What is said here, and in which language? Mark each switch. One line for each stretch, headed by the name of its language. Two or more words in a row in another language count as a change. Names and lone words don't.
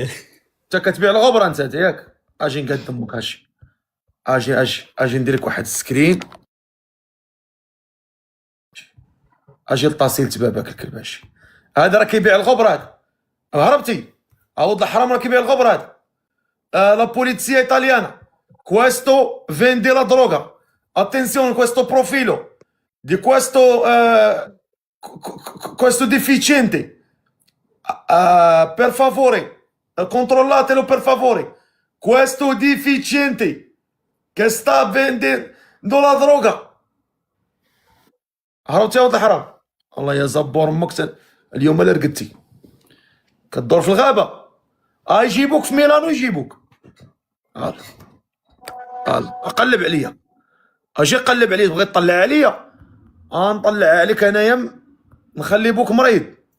Arabic: انت كتبيع الغبره انت ياك؟ اجي نقدمك، اجي ندير لك واحد السكرين، اجي لطاسيل باباك الكلباش. هذا راه كيبيع الغبره، هذا هربتي. عوض الحرام راه كيبيع الغبره هذا.
Italian: la polizia italiana questo vende la droga, attenzione questo profilo di questo deficiente, per favore controllatelo per favore, questo deficiente che sta vendendo la droga.
Arabic: هربتي يا ولد الحرام. الله يا زبور امك، اليوم لا رقدتي كدور في الغابه. يجيبوك في ميلانو يجيبوك. قلب عليا، اجي قلب عليا، تبغي تطلع عليا نطلع عليك انايا، نخلي بوك مريض.